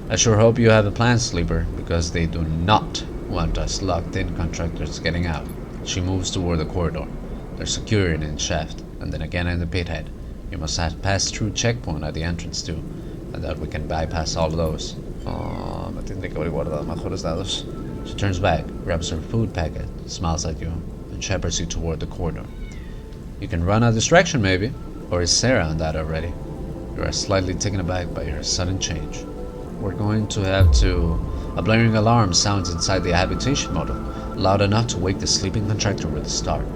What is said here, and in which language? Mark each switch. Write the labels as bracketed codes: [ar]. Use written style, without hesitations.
[en] I sure hope you have a plan, Sleeper, because they do not want us locked-in contractors getting out. She moves toward the corridor. They're secure in the shaft, and then again in the pit head. You must have passed through checkpoint at the entrance too, and that we can bypass all of those. [es] Oh, me tendré que haber guardado mejores dados. [en] She turns back, grabs her food packet, smiles at you, and shepherds you toward the corridor. You can run a distraction maybe, or is Sarah on that already? You are slightly taken aback by her sudden change. We're going to have to... A blaring alarm sounds inside the habitation module, loud enough to wake the sleeping contractor with a start.